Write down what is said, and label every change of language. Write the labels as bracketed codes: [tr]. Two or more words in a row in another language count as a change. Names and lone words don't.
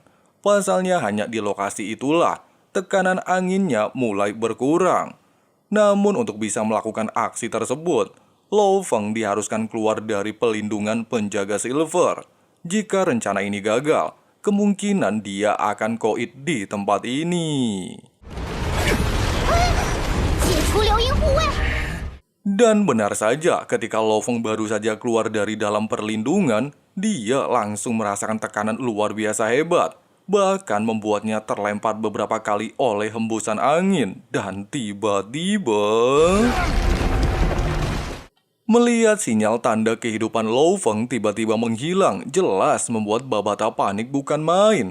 [id] Pasalnya hanya di lokasi itulah tekanan anginnya mulai berkurang. Namun untuk bisa melakukan aksi tersebut, Lo Feng diharuskan keluar dari pelindungan penjaga Silver. Jika rencana ini gagal, kemungkinan dia akan koit di tempat ini. [zh] 解除流萤护卫。 [id] Dan benar saja, ketika Lo Feng baru saja keluar dari dalam perlindungan, dia langsung merasakan tekanan luar biasa hebat, bahkan membuatnya terlempar beberapa kali oleh hembusan angin. Dan tiba-tiba, melihat sinyal tanda kehidupan Lo Feng tiba-tiba menghilang, jelas membuat Babata panik bukan main.